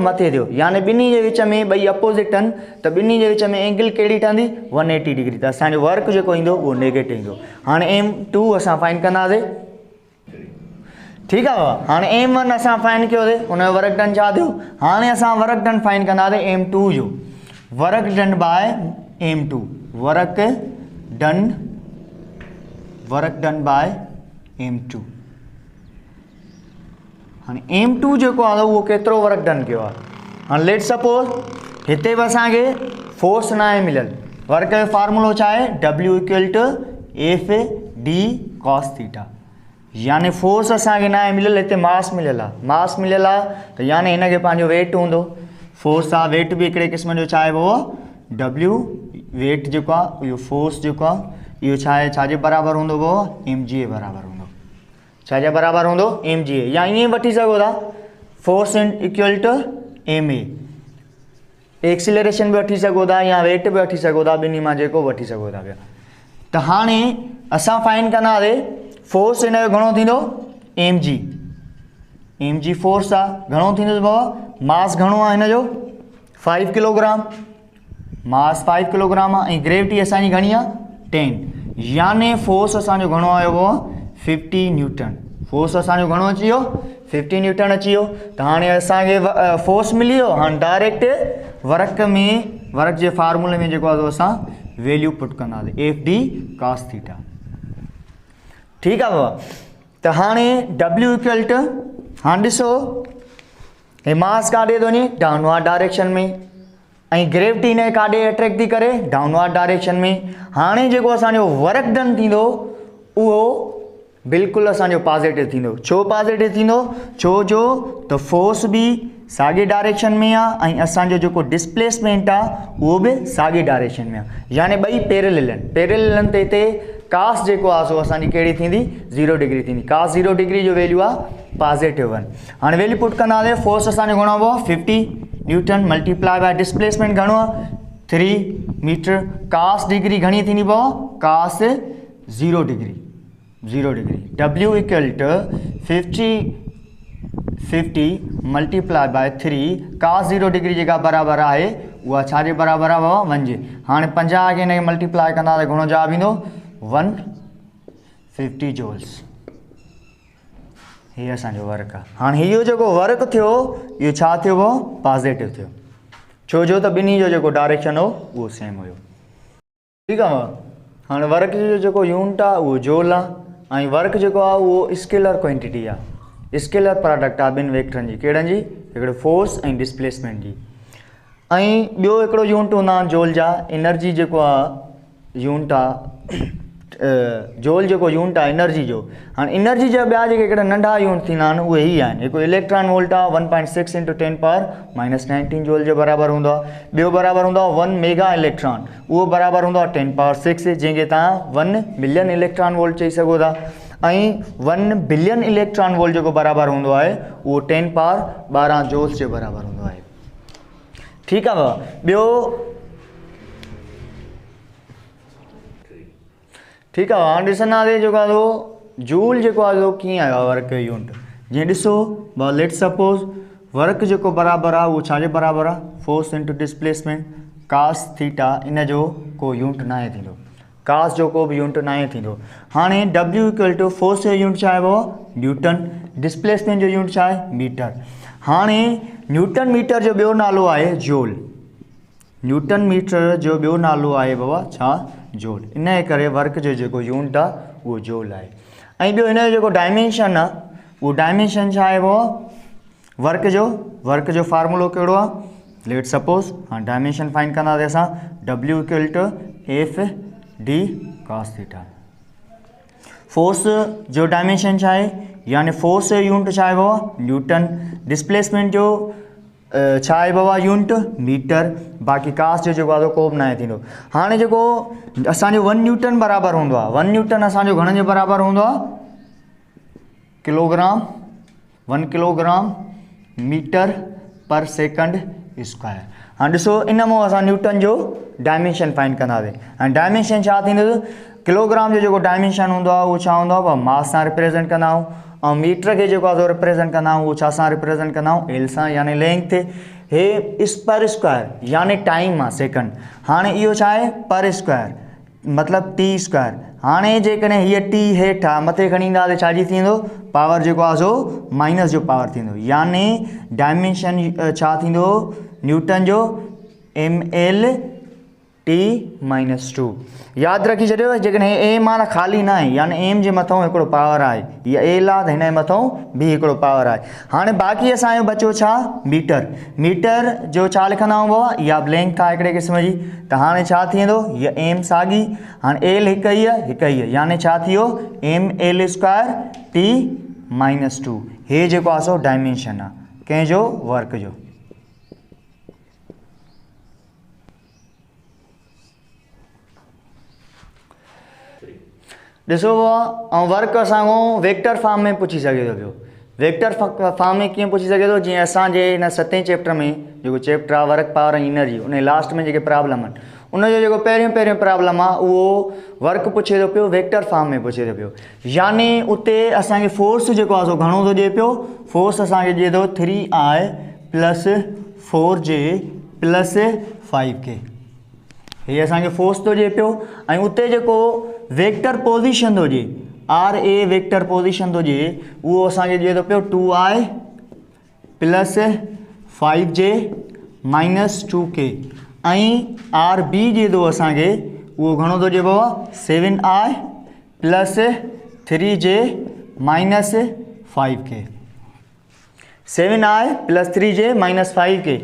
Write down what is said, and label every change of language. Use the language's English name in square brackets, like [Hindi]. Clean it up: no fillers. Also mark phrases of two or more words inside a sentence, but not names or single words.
[Sindhi] मथे थियो, याने ॿिन्ही जे विच में ॿई अपोज़िट आहिनि त ॿिन्ही जे विच में एंगल कहिड़ी ठहंदी? 180 डिग्री। त असांजो वर्क जेको ईंदो उहो नेगेटिव ईंदो। हाणे m2 असां फाइंड कंदासीं, ठीकु आहे। हाणे m1 असां फाइंड कयोसीं, हुनजो [English] work done [Sindhi] छा थियो? हाणे असां [English] work done find [Sindhi] कंदासीं m2 जो। [English] वर्क डन बाय m2, वर्क डन बाय m2। [Sindhi] हाणे m2 जेको आहे उहो केतिरो [English] work done [Sindhi] कयो आहे? हाणे [English] let suppose [Sindhi] हिते बि असांखे फोर्स न आहे मिलियल, वर्क जो फार्मूलो छा आहे? [English] W equal to F D cos theta, [Sindhi] याने फोर्स असांखे न आहे मिलियल, हिते मास मिलियल आहे। मास मिलियल आहे त याने हिनखे पंहिंजो वेट हूंदो, फोर्स आहे, वेट बि हिकिड़े क़िस्म जो छा आहे W वेट जेको आहे इहो फोर्स जेको आहे इहो छा आहे, छाजे बराबरि हूंदो बाबा, mg जे बराबरि हूंदो। छाजे बराबरि हूंदो, mg, या ईअं वठी सघो था [English] force equal to ma, [Sindhi] एक्सीलरेशन भी वठी सघो था या वेट भी वठी सघो था, ॿिन्ही मां जेको वठी सघो था पिया। त हाणे असां फाइंड कंदासीं फोर्स हिन जो घणो थींदो, mg फोर्स आहे घणो थींदो बाबा, मास घणो आहे हिन जो 5 किलोग्राम, मास 5 किलोग्राम आहे ऐं ग्रेविटी असांजी घणी आहे 10, यानी फोर्स असांजो घणो आयो बाबा 50 न्यूटन। फोर्स असांजो घणो अची वियो 50 न्यूटन अची वियो। त हाणे असांखे फोर्स मिली वियो, हाणे [English] direct work [Sindhi] जे फार्मूले में जेको आहे असां [English] value put [Sindhi] कंदासीं [English] FD cos theta. [Sindhi] ठीकु आहे बाबा। त हाणे [English] W equal to, [Sindhi] हाणे ॾिसो हे मास काॾे थो वञे, [English] downward direction [Sindhi] में, ऐं ग्रेविटी ने काॾे अट्रैक्ट थी करे, [English] downward direction [Sindhi] में। हाणे जेको असांजो [English] work done [Sindhi] थींदो उहो बिल्कुलु असांजो पॉजिटिव थींदो। छो पॉजिटिव थींदो, छो जो त फोर्स बि साॻे डायरेक्शन में आहे ऐं असांजो जेको डिस्प्लेसमेंट आहे उहो बि साॻे डायरेक्शन में आहे, यानी ॿई पैरेलल आहिनि। पैरेलल आहिनि त हिते कास जेको आहे सो असांजी कहिड़ी थींदी, 0 डिग्री थींदी। कास 0 डिग्री जो वैल्यू आहे पॉजिटिव 1। हाणे वैल्यू पुट कंदासीं, फोर्स असांजो घणो आहे 50 न्यूटन [English] multiply by displacement [Sindhi] घणो आहे 3 मीटर। कास डिग्री घणी थींदी बाबा, [English] cos 0 degree, [Sindhi] 0 डिग्री। [English] W equal to 50 multiply by 3 cos 0 degree [Sindhi] जेका बराबरि आहे उहा छाजे बराबरि आहे बाबा 1 जे। हाणे 50 खे हिनखे मल्टीप्लाई कंदा त घणो जवाबु ईंदो 150 जूल्स। हीअ असांजो वर्क आहे। हाणे इहो जेको वर्क थियो इहो छा थियो बाबा, पॉजिटिव थियो, छो जो त ॿिन्ही जो जेको डायरेक्शन हो उहो सेम हुयो। ठीकु आहे बाबा। हाणे वर्क जो जेको यूनिट आहे उहो जूल आहे ऐं वर्क जेको आहे उहो [English] scalar quantity [Sindhi] आहे, [English] scalar product [Sindhi] आहे ॿिनि वेक्टरनि जी, कहिड़नि जी, हिकिड़ो फोर्स ऐं डिस्प्लेसमेंट जी। ऐं ॿियो हिकिड़ो यूनिट हूंदा आहिनि जूल जा। एनर्जी जेको आहे यूनिट आहे, जूल जेको यूनिट आहे एनर्जी जो। हाणे एनर्जी जा ॿिया जेके हिकिड़ा नंढा यूनिट थींदा आहिनि उहे ई आहिनि। हिकु [English] electron volt [Sindhi] आहे 1.6 × 10⁻⁻19 जूल जो बराबरि हूंदो आहे। ॿियो बराबरि हूंदो आहे 1 [English] mega electron, [Sindhi] उहो बराबरि हूंदो आहे 10⁻6, जंहिंखे तव्हां 1 [English] billion electron volt [Sindhi] चई सघो था। ऐं 1 [English] billion electron volt [Sindhi] जेको बराबरि हूंदो आहे उहो 10⁻12 जूल्स जे बराबरि हूंदो आहे। ठीकु आहे बाबा। ॿियो ठीकु आहे, हाणे ॾिसंदासीं जेको आहे जूल जेको आहे कीअं आयो आहे वर्क जो यूनिट। जीअं ॾिसो बाबा, [English] let suppose work [Sindhi] जेको बराबरि आहे उहो छाजे बराबरि आहे, [English] force into displacement cos theta, [Sindhi] इन जो को यूनिट न आहे थींदो, कास जो को बि यूनिट न आहे थींदो। हाणे [English] W equal to force [Sindhi] जो यूनिट छा आहे बाबा, न्यूटन, डिस्प्लेसमेंट जो यूनिट छा आहे, मीटर। हाणे [English] newton metre [Sindhi] जो ॿियो नालो आहे जूल। [English] newton metre [Sindhi] जो ॿियो नालो आहे बाबा छा, जूल। इन जे करे वर्क जो जेको यूनिट आहे उहो जूल आहे। ऐं ॿियो हिन जो जेको डायमेंशन आहे उहो डायमेंशन छा आहे बाबा, वर्क जो फार्मूलो कहिड़ो आहे, [English] let suppose [Sindhi] हाणे [English] dimension find [Sindhi] कंदासीं असां [English] W equal to FD cos theta. [Sindhi] फोर्स जो डायमेंशन छा आहे, यानी फोर्स जो यूनिट छा आहे बाबा न्यूटन, डिस्प्लेसमेंट जो छा आहे बाबा [English] unit metre, [Sindhi] बाक़ी कास जो जेको आहे को बि न आहे थींदो। हाणे जेको असांजो 1 न्यूटन बराबरि हूंदो आहे, 1 न्यूटन असांजो घणनि जे बराबरि हूंदो आहे, [English] kilogram, 1 kilogram metre per second square. [Sindhi] हाणे ॾिसो इन मां असां न्यूटन जो [English] dimension find [Sindhi] कंदासीं। ऐं डायमेंशन छा थींदो, किलोग्राम जो जेको डायमेंशन हूंदो आहे उहो छा हूंदो आहे, मास सां रिप्रेज़ेंट कंदा आहियूं। ऐं मीटर खे जेको आहे रिप्रेज़ेंट कंदा आहियूं उहो छा सां रिप्रेज़ेंट कंदा आहियूं, एल सां, यानी लेंथ। हे इस [English] per square [Sindhi] यानी टाइम आहे सेकंड। हाणे इहो छा आहे [English] per square, [Sindhi] मतिलबु [English] T square. [Sindhi] हाणे जेकॾहिं हीअ T हेठि आहे, मथे खणी ईंदा त छाजी थींदो, पावर जेको आहे सो माइनस जो पावर थींदो, यानी डायमेंशन छा थींदो न्यूटन जो ml T-2। यादि रखी छॾियो, जेकॾहिं एम आहे न ख़ाली न आहे, यानी एम जे मथां हिकिड़ो पावर आहे, या एल आहे त हिन जे मथां बि हिकिड़ो पावर आहे। हाणे बाक़ी असांजो बचो छा, मीटर। मीटर जो छा लिखंदा आहियूं बाबा, इहा लेंथ आहे हिकिड़े क़िस्म जी। त हाणे छा थी वेंदो, हीअ एम साॻी, हाणे एल हिकु ई आहे, यानी छा थी वियो ml² T-2। हे जेको आहे सो डायमेंशन आहे कंहिंजो, वर्क जो। ॾिसो ऐं वर्क असांखां [English] vector form [Sindhi] में पुछी सघे थो पियो। वेक्टर फॉर्म में कीअं पुछी सघे थो, जीअं असांजे हिन 7 चैप्टर में जेको चैप्टर आहे [English] work power [Sindhi] ऐं एनर्जी, उन लास्ट में जेके प्रॉब्लम आहिनि उनजो जेको पहिरियों प्रॉब्लम आहे उहो वर्क पुछे थो पियो, [English] vector form [Sindhi] में पुछे थो पियो। यानी उते असांखे फोर्स जेको आहे सो घणो थो ॾिए पियो, फोर्स असांखे ॾिए थो [English] 3I plus 4J plus 5K, [Sindhi] हे असांखे फोर्स थो ॾिए पियो। ऐं उते जेको [English] vector position [Sindhi] थो ॾिए, RA [English] vector position [Sindhi] थो ॾिए, उहो असांखे ॾिए थो पियो [English] 2I plus 5J minus 2K, [Sindhi] ऐं RB ॾिए थो असांखे, उहो घणो थो ॾिए पियो [English] 7I plus 3J minus 5K, 7I plus 3J minus 5K.